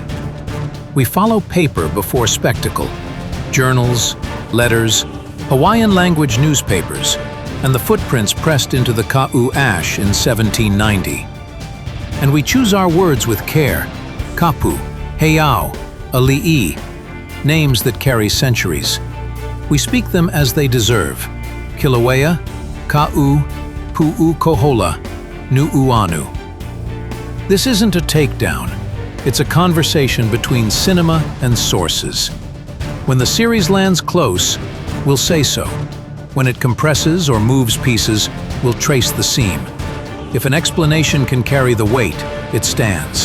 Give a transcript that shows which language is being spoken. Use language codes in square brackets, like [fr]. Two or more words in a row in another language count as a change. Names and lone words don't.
[en] We follow paper before spectacle, journals, letters, Hawaiian language newspapers, and the footprints pressed into the Kaʻu ash in 1790. And we choose our words with care, [haw] kapu, heiau, ali'i, [en] names that carry centuries. We speak them as they deserve, Kilauea, Kaʻu, Puʻukoholā, Nuʻuanu. This isn't a takedown, it's a conversation between cinema and sources. When the series lands close, we'll say so. When it compresses or moves pieces, we'll trace the seam. If an explanation can carry the weight, it stands.